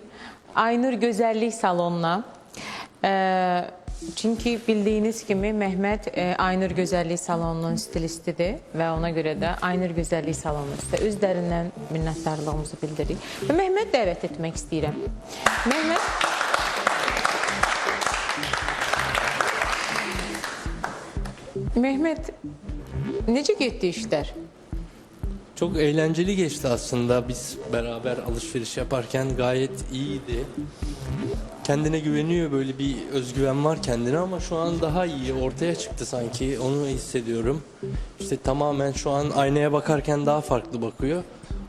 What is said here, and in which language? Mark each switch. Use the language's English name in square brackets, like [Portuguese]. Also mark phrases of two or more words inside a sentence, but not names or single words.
[Azerbaijani] Aynur Gözəllik Salonuna. Çünki bildiyiniz kimi Məhməd Aynur Gözəllik Salonunun stilistidir və ona görə də Aynur Gözəllik Salonu sizə öz dərindən minnətdarlığımızı bildiririk. Və Məhməd dəvət etmək istəyirəm. Məhməd, necə getdi işlər? [Turkish] Çok eğlenceli geçti aslında. Biz beraber alışveriş yaparken gayet iyiydi. Kendine güveniyor, böyle bir özgüven var kendine ama şu an daha iyi ortaya çıktı sanki. Onu hissediyorum. İşte tamamen şu an aynaya bakarken daha farklı bakıyor.